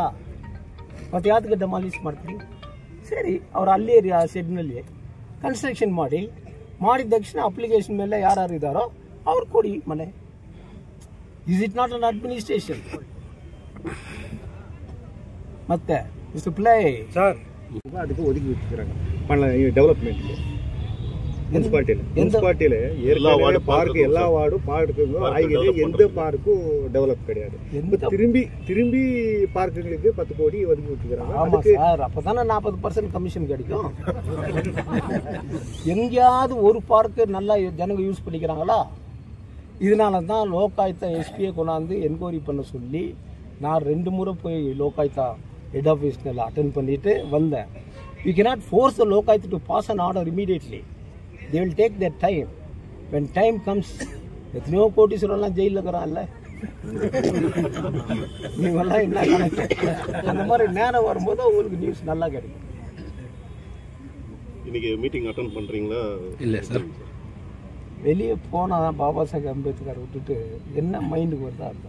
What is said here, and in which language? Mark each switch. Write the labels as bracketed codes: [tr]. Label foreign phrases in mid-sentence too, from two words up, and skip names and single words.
[kn] ಮತ್ತು ಯಾವ್ದಕ್ಕೆ ಡೆಮಾಲಿಷ್ ಮಾಡ್ತೀವಿ? ಸರಿ, ಅವ್ರು ಅಲ್ಲೇ ಆ ಶೆಡ್ನಲ್ಲಿ ಕನ್ಸ್ಟ್ರಕ್ಷನ್ ಮಾಡಿದ ತಕ್ಷಣ ಅಪ್ಲಿಕೇಶನ್ ಮೇಲೆ ಯಾರು ಇದ್ದಾರೋ ಅವ್ರು ಕೊಡಿ ಮನೆ. [en] Is it not an administration? [kn] ಮತ್ತೆ ಇಷ್ಟು ಪ್ಲೇ [ta] சார் அதுக்கு ஒதுக்கி வச்சுக்கிறாங்க டெவலப்மெண்ட்டுக்கு. முனிசிபாலிட்டியில் ஏற்கனவே பார்க்கு எல்லா வார்டும் பார்க்குங்க ஆகியது, எந்த பார்க்கும் டெவலப் கிடையாது. திரும்பி பார்க்குங்களுக்கு 10 கோடி ஒதுக்கி வச்சுக்கிறாங்க. ஆமாம் சார், அப்போ தானே 40% கமிஷன் கிடைக்கும். எங்கேயாவது ஒரு பார்க்கு நல்லா ஜனங்க யூஸ் பண்ணிக்கிறாங்களா? இதனால தான் லோகாயுக்தா எஸ்பியை கொண்டாந்து என்கொயரி பண்ண சொல்லி நான் 2 முறை போய் லோகாயுக்தா [en] head office [ta] அட்டென்ட் பண்ணிட்டு வந்தேன். [en] யூ cannot force the லோகாயுக்தா to pass an order immediately. They will take their time. When time comes, [ta] எத்தனையோ கோட்டீஸ்வரெல்லாம் ஜெயிலில் இருக்கிறான்ல, நீங்கள்லாம் என்ன கணக்கு? அந்த மாதிரி நேரம் வரும்போது உங்களுக்கு நியூஸ் நல்லா கிடைக்கும். இன்னைக்கு [en] meeting attend [ta] பண்ணுறீங்களா? இல்லை சார், வெளியே போனால் தான் பாபா சாஹேப் அம்பேத்கர் விட்டுட்டு என்ன மைண்டுக்கு வருதா இருக்கும்.